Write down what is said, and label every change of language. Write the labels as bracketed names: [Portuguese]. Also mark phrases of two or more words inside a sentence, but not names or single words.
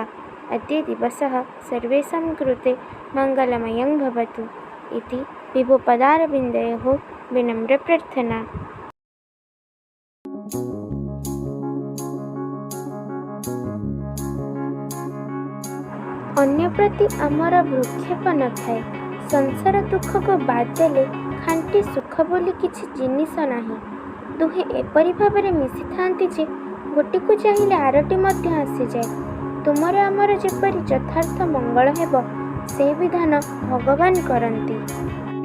[Sanskrit] अद्य दिवसः सर्वेषां कृते मङ्गलमयं भवतु इति विभुपदारविन्दयोः विनम्रप्रार्थना। [Odia] ଅନ୍ୟ ପ୍ରତି ଆମର ଭ୍ରୂକ୍ଷେପ ନ ଥାଏ। ସଂସାର ଦୁଖ କୋ ବାଦ ଦେଲେ ଖାଣ୍ଟି ସୁଖ ବୋଲି କିଛି ଜିନିଷ ନାହିଁ। ଦୁହେ ଏପରି ଭାବରେ ମିଶି ଥାନ୍ତି ଯେ ଗୋଟିକୁ ଚାହିଁଲେ ଆରଟି ମଧ୍ୟ ଆସିଯାଏ। ତୁମର ଆମର ଯେପରି ଯଥାର୍ଥ ମଙ୍ଗଳ ହେବ ସେ ବିଧାନ ଭଗବାନ କରନ୍ତି।